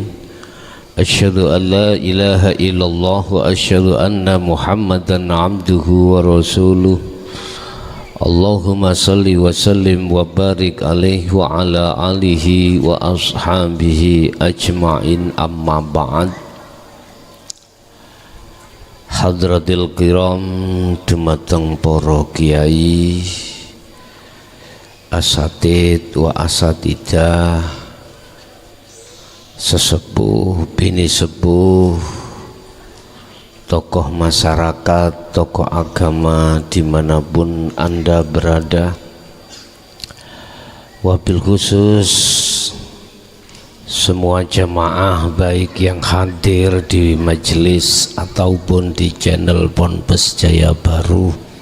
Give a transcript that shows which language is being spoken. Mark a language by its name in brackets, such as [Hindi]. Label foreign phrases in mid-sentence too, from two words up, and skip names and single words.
[Arabic] أشهد أن لا إله إلا الله وأشهد أن محمدا عبده ورسوله. اللهم صل وسلم وبارك عليه وعلى آله وأصحابه أجمعين، أما بعد. حضرة الكرام, [Javanese] dumateng para kiai, [Arabic] أساتيذ وأساتذة, [Javanese] sesepuh bini sepuh, [Indonesian] tokoh masyarakat, tokoh agama dimanapun Anda berada, [Arabic] وبالخصوص [Indonesian] semua jamaah baik yang hadir di majelis ataupun di channel Ponpes Jaya Baru.